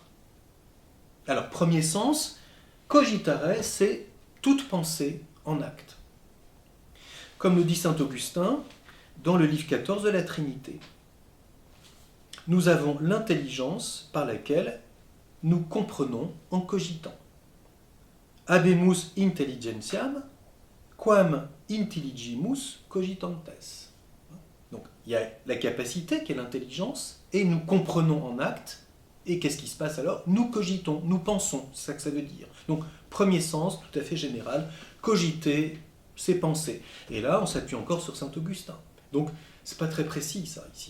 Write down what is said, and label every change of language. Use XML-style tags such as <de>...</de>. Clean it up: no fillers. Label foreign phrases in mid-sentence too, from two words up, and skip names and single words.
<fr>Alors, premier sens, cogitare, c'est toute pensée en acte. Comme le dit saint Augustin dans le livre 14 de la Trinité. Nous avons l'intelligence par laquelle nous comprenons en cogitant.</fr> <la>Habemus intelligentiam, quam intelligimus cogitantes.</la> <fr>Donc, il y a la capacité qui est l'intelligence, et nous comprenons en acte, et qu'est-ce qui se passe alors? Nous cogitons, nous pensons, c'est ça que ça veut dire. Donc, premier sens, tout à fait général, cogiter, c'est penser. Et là, on s'appuie encore sur saint Augustin. Donc, c'est pas très précis, ça, ici.</fr>